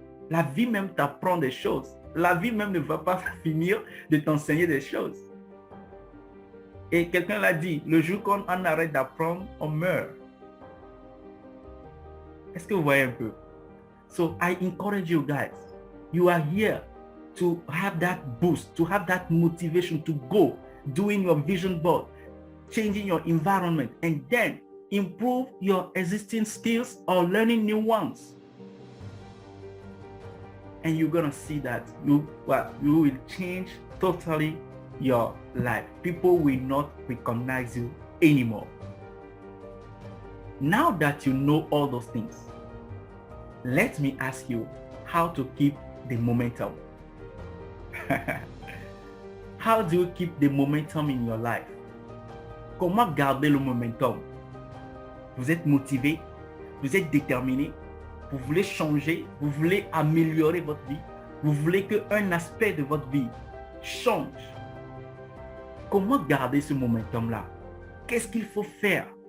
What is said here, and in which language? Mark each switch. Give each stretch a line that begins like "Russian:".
French: La vie même t'apprend des choses. La vie même ne va pas finir de t'enseigner des choses. Et quelqu'un l'a dit, le jour qu'on en arrête d'apprendre, on meurt. Est-ce que vous voyez un peu?
English: So I encourage you guys. You are here to have that boost, to have that motivation to go doing your vision board, changing your environment, and then improve your existing skills or learning new ones. And you're gonna see that you will change totally your life. People will not recognize you anymore. Now that you know all those things, let me ask you how to keep the momentum. How do you keep the momentum in your life?
French: Comment garder le momentum? Vous êtes motivé, vous êtes déterminé, vous voulez changer, vous voulez améliorer votre vie, vous voulez qu'un aspect de votre vie change. Comment garder ce momentum-là? Qu'est-ce qu'il faut faire?